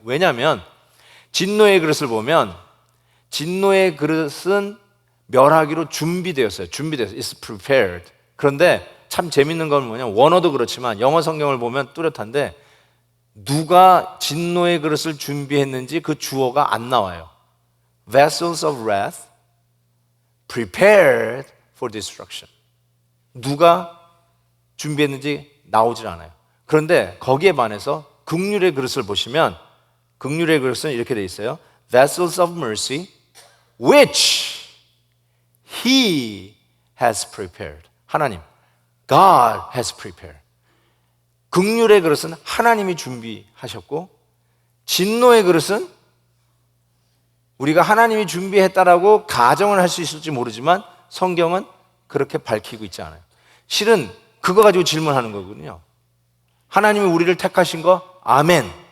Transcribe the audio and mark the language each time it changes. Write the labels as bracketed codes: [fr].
[ko] 왜냐하면 진노의 그릇을 보면 진노의 그릇은 멸하기로 준비되었어요. [en] It's prepared. [ko] 그런데 참 재밌는 건 뭐냐면 원어도 그렇지만 영어 성경을 보면 뚜렷한데 누가 진노의 그릇을 준비했는지 그 주어가 안 나와요. [en] Vessels of wrath prepared for destruction. [ko] 누가 준비했는지 나오질 않아요. 그런데 거기에 반해서 긍휼의 그릇을 보시면 긍휼의 그릇은 이렇게 돼 있어요. [en] Vessels of mercy which He has prepared. 하나님, God has prepared. [ko] 긍휼의 그릇은 하나님이 준비하셨고, 진노의 그릇은 우리가 하나님이 준비했다라고 가정을 할 수 있을지 모르지만 성경은 그렇게 밝히고 있지 않아요. 실은 그거 가지고 질문하는 거거든요. 하나님이 우리를 택하신 거 아멘.